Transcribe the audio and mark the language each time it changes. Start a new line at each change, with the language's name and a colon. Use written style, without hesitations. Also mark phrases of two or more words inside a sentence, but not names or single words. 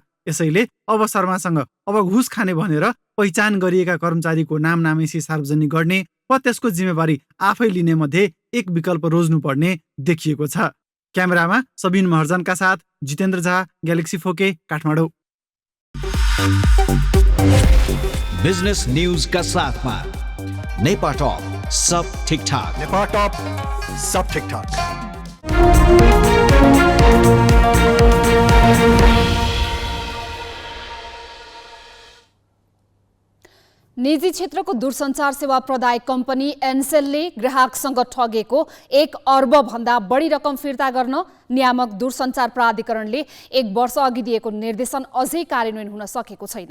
Nepali: यसैले अब शर्मासँग अब घुस खाने भनेर पहिचान गरिएका कर्मचारीको नाम नामेसी सार्वजनिक गर्ने वा त्यसको जिम्मेवारी आफै लिने मध्ये एक विकल्प रोज्नुपर्ने देखिएको छ। क्यामेरामा सबिन महर्जनका साथ जितेन्द्र झा, ग्यालेक्सी फोके, काठमाडौँ।
English: business news
Hindi: का साथ में नेपा टॉप सब ठीक ठाक। नेपा टॉप सब ठीक ठाक।
Nepali: निजी क्षेत्रको दूरसञ्चार सेवा प्रदायक कम्पनी एनसेलले ग्राहकसँग ठगेको 1 अर्ब भन्दा बढी रकम फिर्ता गर्न नियामक दूरसञ्चार प्राधिकरणले 1 वर्ष अघि दिएको निर्देशन अझै कार्यान्वयन हुन सकेको छैन।